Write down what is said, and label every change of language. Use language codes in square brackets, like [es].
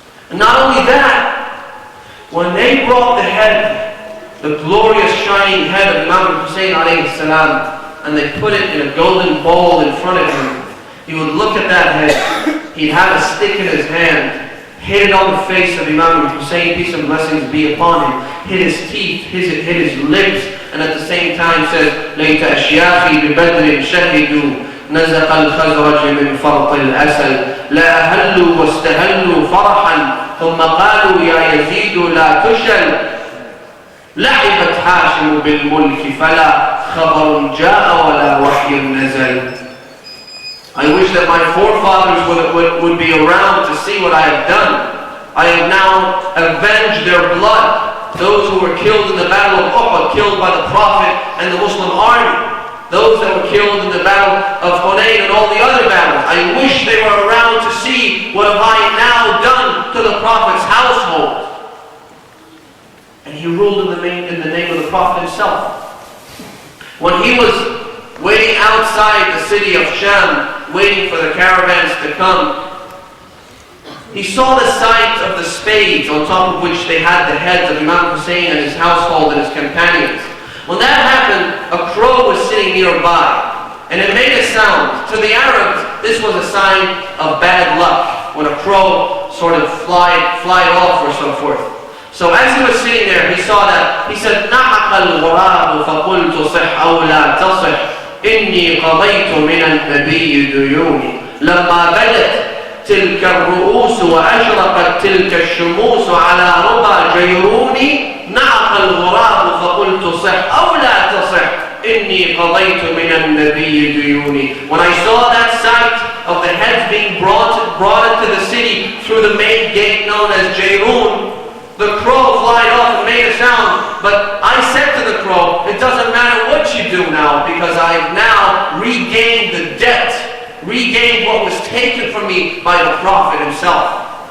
[en] And not only that, when they brought the head, the glorious shining head of Imam Hussain alayhi salam, and they put it in a golden bowl in front of him, he would look at that head, he'd have a stick in his hand, hit it on the face of Imam Hussain, peace and blessings be upon him, hit his teeth, hit his lips, and at the same time says, [ar] لَيْتَ أَشْيَاخِي بِبَدْرٍ شَهِدُوا نزق الخزرج من فرط الأسل لا أهلوا واستهلوا فرحا ثم قالوا يا يزيد لا تشل لعبت هاشم بالملك فلا خبر جاء ولا وحي نزل. [en] I wish that my forefathers would be around to see what I have done. I have now avenged their blood. Those who were killed in the battle of Uhud, killed by the Prophet and the Muslim army. Those that were killed in the battle of Hunayn and all the other battles. I wish they were around to see what have I now done to the Prophet's household. And he ruled in the name of the Prophet himself. When he was waiting outside the city of Sham, waiting for the caravans to come, he saw the sight of the spades on top of which they had the heads of Imam Hussain and his household and his companions. When that happened, a crow was sitting nearby, and it made a sound. To the Arabs, this was a sign of bad luck, when a crow sort of flied off or so forth. So as he was sitting there, he saw that. He said, [ar] نَحَقَ الْغُرَابُ فَقُلْتُ صِحْ أَوْ لَا تَصِحْ إِنِّي قَضَيْتُ مِنَ النَّبِيِّ دُيُونِي لَمَّا بَدَتْ تِلْكَ الرُّؤُوسُ وَأَشْرَقَتْ تِلْكَ الشُّمُوسُ عَلَى رُبَى جَيْرُونِي نعق الغراب فقلت صح أو لا تصح إني قضيت من النبي ديوني. [en] When I saw that sight of the heads being brought into the city through the main gate known as Jayrun, the crow flied off and made a sound. But I said to the crow, it doesn't matter what you do now, because I've now regained the debt, regained what was taken from me by the Prophet himself.